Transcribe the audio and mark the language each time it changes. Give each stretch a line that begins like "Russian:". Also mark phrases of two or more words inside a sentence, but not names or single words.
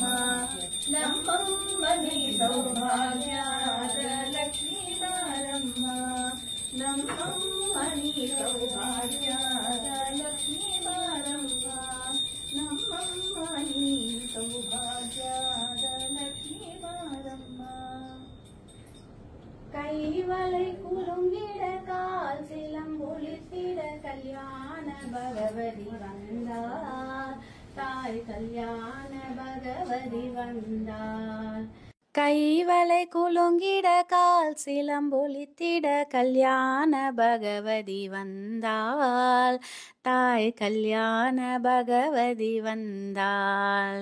Kannada: ನಮ್ಮಮ್ಮನಿ ಸೌಭಾಗ್ಯದ ಲಕ್ಷ್ಮೀ ಬಾರಮ್ಮ ನಮ್ಮಮ್ಮನಿ ಸೌಭಾಗ್ಯದ ಲಕ್ಷ್ಮೀ ಬಾರಮ್ಮ ನಮ್ಮಮ್ಮನಿ ಸೌಭಾಗ್ಯದ ಲಕ್ಷ್ಮೀ ಬಾರಮ್ಮ
Tamil: கைவளை குலுங்கிட கால் சிலம்பொலித்திட கல்யாண பகவதி வந்தார், தாய் கல்யாண பகவதி வந்தார். கைவளை குலுங்கிட கால் சிலம்பொலித்திட கல்யாண பகவதி வந்தாள், தாய் கல்யாண பகவதி வந்தாள்.